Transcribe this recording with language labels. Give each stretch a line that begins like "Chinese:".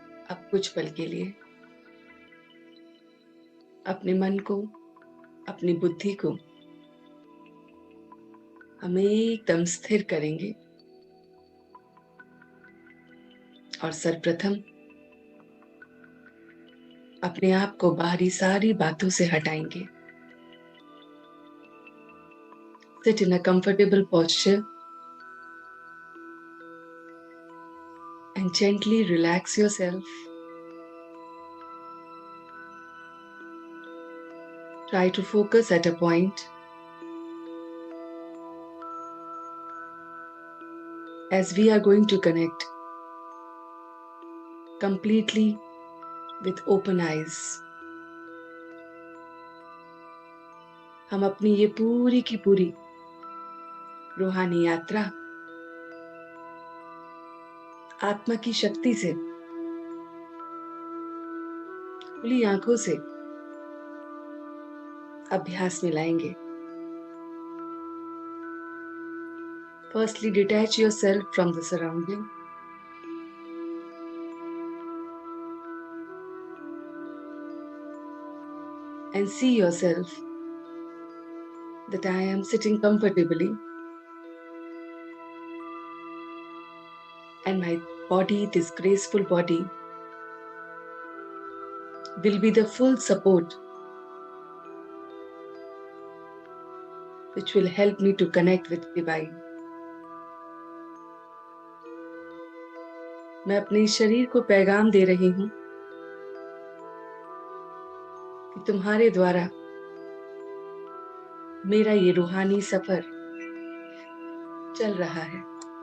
Hindi: अब कुछ पल के लिए अपने मन को, अपनी बुद्धि को हम एकदम स्थिर करेंगे और सर्वप्रथम अपने आप को बाहरी सारी बातों से हटाएंगे।
English: Sit in a comfortable posture and gently relax yourself. Try to focus at a point as we are going to connect completely with open eyes.
Hindi: हम अपनी ये पूरी की पूरी रूहानी यात्रा आत्मा की शक्ति से खुली आंखों से अभ्यास में लाएंगे।
English: Firstly, detach yourself from the surrounding and see yourself that I am sitting comfortably and my body, this graceful body, will be the full support which will help me to connect with divine.
Hindi: मैं अपने शरीर को पैगाम दे रही हूँ कि तुम्हारे द्वारा मेरा ये रूहानी सफर चल रहा है।